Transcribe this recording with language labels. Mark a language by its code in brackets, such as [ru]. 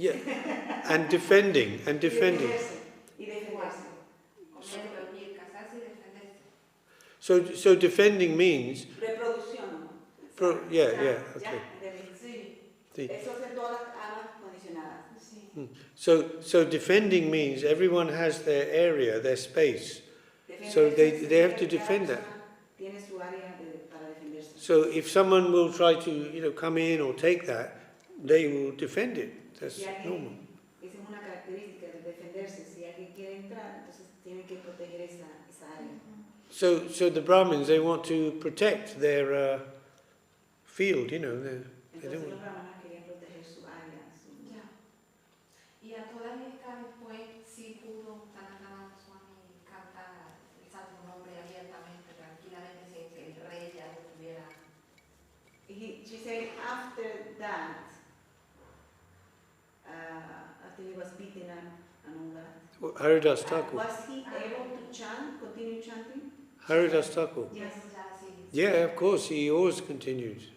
[en] Yeah. And defending. [es] Y defenderse. Comer, dormir, casarse y defenderse. [en] So defending means. [es] Reproducción. [en] Yeah, okay. [es] Eso es de todas las almas condicionadas. [en] So defending means everyone has their area, their space. So they have to defend that. [es] Tiene su área para defenderse. [en] So if someone will try to come in or take that, they will defend it. That's normal. [es] Esa es una característica de defenderse. Si alguien quiere entrar, entonces tienen que proteger esa área. [en] So the Brahmins, they want to protect their field, they don't. [es] Los brahmanas querían proteger su área. Y a todas estas después sí pudo Sanatana Swami cantar el santo nombre abiertamente, tranquilamente, sin que el rey ya lo tuviera. [en] She said after that, after he was beaten up and all that, Haridas Thakur. was he able to continue chanting? Haridas Thakur. Yes. Yeah, of course, he always continued.